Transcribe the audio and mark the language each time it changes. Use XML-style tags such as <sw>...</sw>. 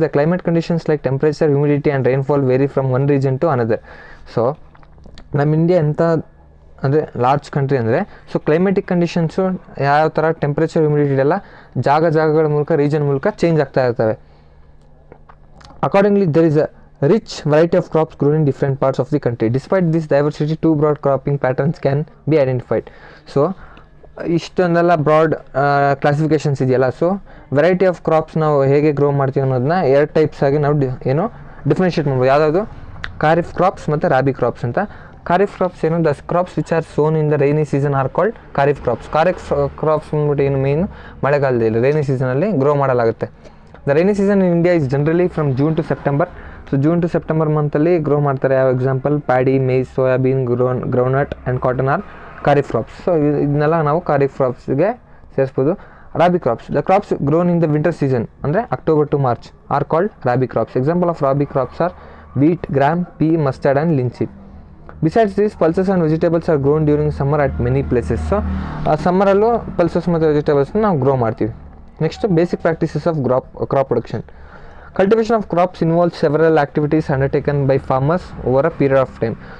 <en>The climate conditions like temperature, humidity and rainfall vary from one region to another.</en> <kn>So ನಮ್ಮ India ಎಂಥ ಅಂದರೆ large country ಅಂದರೆ, so climatic conditions ಯಾವ ಥರ temperature, humidity ಎಲ್ಲ ಜಾಗಗಳ ಮೂಲಕ, ರೀಜನ್ ಮೂಲಕ ಚೇಂಜ್ ಆಗ್ತಾ ಇರ್ತವೆ.</kn> <en>Accordingly there is a rich variety of crops grown in different parts of the country. Despite this diversity, two broad cropping patterns can be identified.</en> <kn>So ಇಷ್ಟೊಂದೆಲ್ಲ broad ಕ್ಲಾಸಿಫಿಕೇಷನ್ಸ್ ಇದೆಯಲ್ಲ. So variety of crops ನಾವು ಹೇಗೆ grow ಮಾಡ್ತೀವಿ ಅನ್ನೋದನ್ನ ಎರಡು types ಆಗಿ ನಾವು differentiate ಮಾಡ್ಬೋದು. ಯಾವುದಾದ್ರು ಖಾರಿಫ್ ಕ್ರಾಪ್ಸ್ ಮತ್ತು ರಾಬಿ ಕ್ರಾಪ್ಸ್ ಅಂತ. ಖಾರಿಫ್ ಕ್ರಾಪ್ಸ್ ಏನು,</kn> <en>The crops which are sown in the rainy season are called kharif crops.</en> <kn>Kharif crops ಬಂದ್ಬಿಟ್ಟು ಏನು ಮೇಯ್ನು ಮಳೆಗಾಲದಲ್ಲಿ ರೈನಿ ಸೀಸನಲ್ಲಿ ಗ್ರೋ ಮಾಡಲಾಗುತ್ತೆ.</kn> <en>The rainy season in India is generally from June to September.</en> <kn>So June to September ಮಂತಲ್ಲಿ grow ಮಾಡ್ತಾರೆ.</kn> <en>ಯಾವ example, paddy, maize, soybean, groundnut and cotton are kharif crops.</en> <kn>So ಇದನ್ನೆಲ್ಲ ನಾವು kharif ಕ್ರಾಪ್ಸ್ಗೆ ಸೇರಿಸ್ಬೋದು.</kn> <en>Rabi crops, the crops grown in the winter season ಅಂದರೆ October to March are called rabi crops. Example of rabi crops are wheat, gram, pea, mustard and linseed. Besides this, pulses and vegetables are grown during summer at many places.</en> <kn>So ಸಮ್ಮರಲ್ಲೂ pulses ಮತ್ತು ವೆಜಿಟೇಬಲ್ಸ್ನ ನಾವು grow ಮಾಡ್ತೀವಿ.</kn> <en>Next, basic practices of crop production. Cultivation of crops involves several activities undertaken by farmers over a period of time.</en>